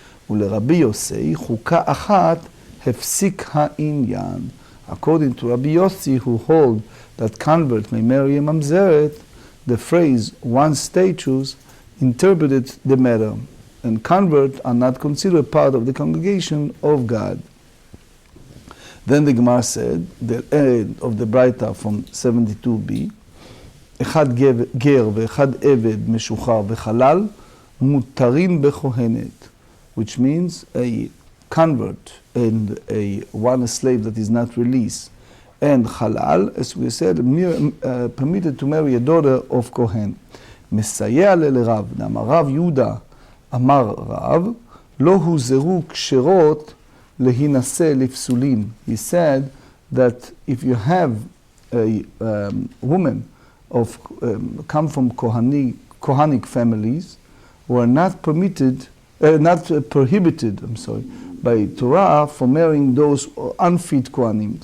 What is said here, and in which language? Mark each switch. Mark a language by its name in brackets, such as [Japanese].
[Hebrew] ולרבי יוסי, חוקה אחת הפסיק העניין. [English] According to Rabbi Yossi, who hold that convert may marry a mamzeret, the phrase one status interpreted the matter, and convert are not considered part of the congregation of God. Then the Gemara said, the end of the Braita from 72b, [Hebrew] אחד גר ואחד עבד משוחרר וחלל מותרים בכהנת, [English] which means a convert and one slave that is not released, and halal, as we said, permitted to marry a daughter of Kohen. [Hebrew] מסייע לרב, אמר רב יהודה, אמר רב, לא הוזרו כשרות להינשא לפסולים. [English] He said that if you have a woman of come from Kohanic families who are not permitted, not prohibited, by Torah for marrying those unfit Kohanim.